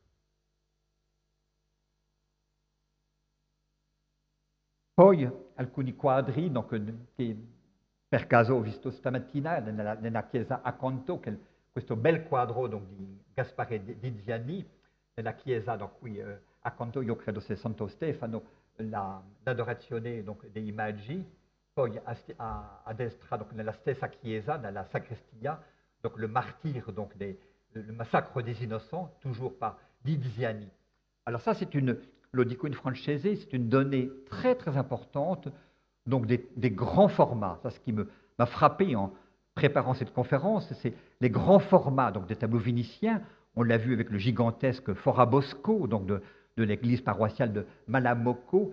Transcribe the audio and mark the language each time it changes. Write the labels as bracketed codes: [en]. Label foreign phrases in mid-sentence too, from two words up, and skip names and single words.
[it] Poi alcuni quadri donc, che per caso ho visto stamattina nella chiesa accanto, questo bel quadro donc, di Gaspare Diziani, nella chiesa donc, qui accanto, io credo sia Santo Stefano, l'adorazione donc, dei Magi, poi a destra donc, nella stessa chiesa, nella sacrestia, [fr] donc le martyre, donc le massacre des innocents, toujours par Diziani. Alors ça, c'est [it] lo dico in francese, [fr] c'est une donnée très très importante, donc des grands formats. Ça, ce qui m'a frappé en préparant cette conférence, c'est les grands formats donc des tableaux vénitiens. On l'a vu avec le gigantesque Forabosco, donc de l'église paroissiale de Malamocco.